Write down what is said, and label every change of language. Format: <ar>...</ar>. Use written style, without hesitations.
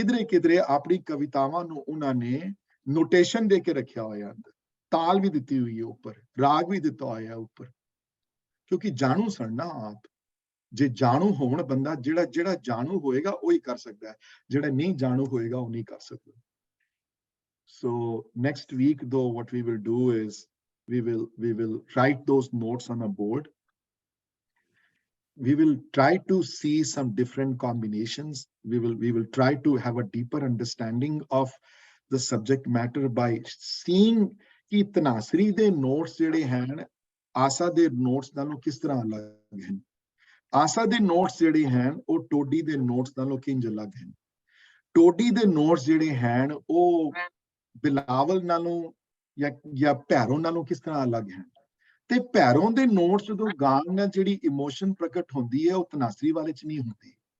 <pa>ਕਿਧਰੇ ਆਪਣੀ ਕਵਿਤਾਵਾਂ ਨੂੰ ਉਹਨਾਂ ਨੇ ਨੋਟੇਸ਼ਨ ਦੇ ਕੇ ਰੱਖਿਆ ਹੋਇਆ, ਤਾਲ ਵੀ ਦਿੱਤੀ ਹੋਈ ਹੈ ਉੱਪਰ, ਰਾਗ ਵੀ ਦਿੱਤਾ ਹੋਇਆ ਉੱਪਰ, ਕਿਉਂਕਿ ਜਾਣੂ ਸਨ ਨਾ ਆਪ। ਜੇ ਜਾਣੂ ਹੋਣ ਬੰਦਾ, ਜਿਹੜਾ ਜਾਣੂ ਹੋਏਗਾ ਉਹ ਹੀ ਕਰ ਸਕਦਾ ਹੈ, ਜਿਹੜਾ ਨਹੀਂ ਜਾਣੂ ਹੋਏਗਾ ਉਹ ਨਹੀਂ ਕਰ ਸਕਦਾ।</pa> <en>So next week though, what we will do is we will write those notes on a board. We will try to see some different combinations. We will try to have a deeper understanding of the subject matter by seeing</en> <pa>कि तनासरी दे notes ਜਿਹੜੇ ਹਨ ਆਸਾ ਦੇ notes ਨਾਲੋਂ ਕਿਸ ਤਰ੍ਹਾਂ ਅਲੱਗ ਹਨ। ਆਸਾ ਦੇ notes ਜਿਹੜੇ ਹਨ ਉਹ ਟੋਡੀ ਦੇ notes ਨਾਲੋਂ ਕਿੰਜ ਅਲੱਗ ਹਨ। ਟੋਡੀ ਦੇ notes ਜਿਹੜੇ ਹਨ ਉਹ ਬਿਲਾਵਲ ਨਾਲੋਂ ਜਾਂ ਭੈਰੋਂ ਨਾਲੋਂ ਕਿਸ ਤਰ੍ਹਾਂ ਅਲੱਗ ਹਨ। ਤੇ ਭੈਰੋਂ ਦੇ ਨੋਟਸ ਜਦੋਂ ਗਾਣ ਨਾਲ ਜਿਹੜੀ ਇਮੋਸ਼ਨ ਪ੍ਰਗਟ ਹੁੰਦੀ ਹੈ ਉਹ ਤਨਾਸਰੀ ਵਾਲੇ ਚ ਨਹੀਂ ਹੁੰਦੀ।</pa>